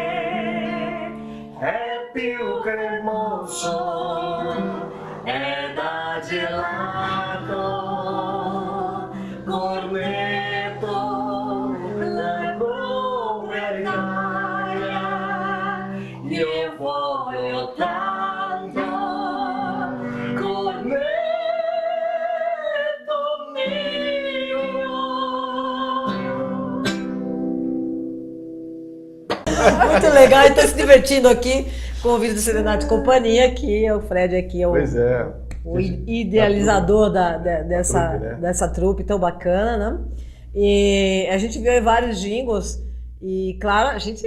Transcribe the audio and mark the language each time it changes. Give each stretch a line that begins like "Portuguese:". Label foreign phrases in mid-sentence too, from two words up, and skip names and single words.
Italian: é più cremoso, è da gelato, cornetto, la bombergaia, io voglio tanto, cornetto mio.
Portuguese: Muito legal, ele tá se divertindo aqui com o vídeo do Serenata e Companhia, que é o Fred aqui, é o, Pois é. o idealizador trupe, né? dessa trupe tão bacana, né? E a gente viu aí vários jingles e, claro, a gente